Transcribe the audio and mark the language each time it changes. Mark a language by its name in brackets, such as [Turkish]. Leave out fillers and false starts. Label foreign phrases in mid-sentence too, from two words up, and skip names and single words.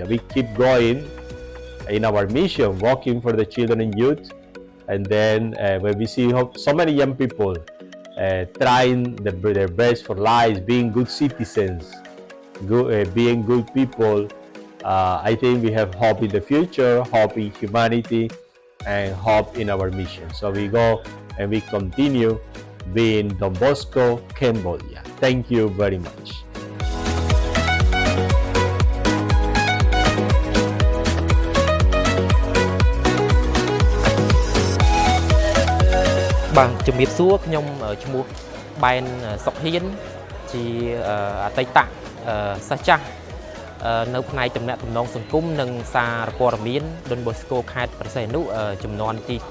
[English] We keep going in our mission, working for the children and youth, and then when we see so many young people trying their best for life, being good citizens, being good people, I think we have hope in the future, hope in humanity, and hope in our mission. So we go and we continue being Don Bosco, Cambodia. Thank you very much. [Khmer] Bàជំរាបសួរខ្ញុំឈ្មោះបែនសុកហ៊ានជាអតីតសិស្សចាស់នៅផ្នែកទំនាក់ទំនងសង្គមនិងសារព័ត៌មាន Don Bosco ខេត្តព្រះសីហនុចំនួនទី